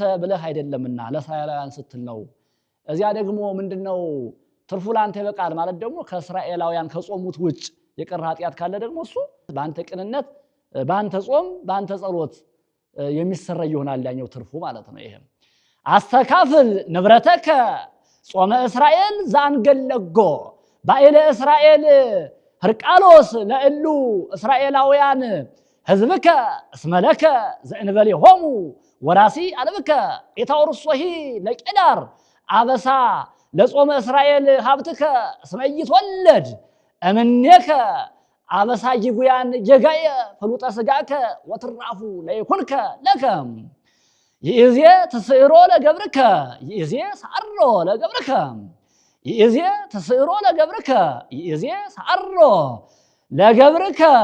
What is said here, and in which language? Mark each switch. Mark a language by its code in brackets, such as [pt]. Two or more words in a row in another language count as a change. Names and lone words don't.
[am] ብለህ አይደለምና ለእስራኤላውያን ስትል ነው። እዚያ ደግሞ ምንድነው ትርፉ ላንተ ይበቃል ማለት ደግሞ ከእስራኤላውያን ከጾሙት ውጭ የቀረ ኃጢአት ካለ ደግሞ እሱ በአንተ ቅንነት በአንተ ጾም በአንተ ጸሎት የሚሰረይ ይሆናል ያኛው ትርፉ ማለት ነው። [gez] ይሄም አስተካፍል ንብረተከ ጾመ እስራኤል ዘአንገለጎ ባኤለ እስራኤል ህርቃሎስ ለእሉ እስራኤላውያን ህዝብከ እስመለከ ዘእንበሌሆሙ ወራሲ አልብከ ኤታወርሶሂ ለቄዳር አበሳ ለጾመ እስራኤል ሀብትከ እስመ ኢይትወለድ እምኔከ አበሳ ጊጉያን ጌጋየ ፍሉጠ ስጋከ ወትራፉ ለይኩንከ ለከ ይእዜ ተስዕሮ ለገብርከ ይእዜ ሰዓሮ ለገብርከ ይእዜ ተስዕሮ ለገብርከ ይእዜ ሰዓሮ ለገብርከ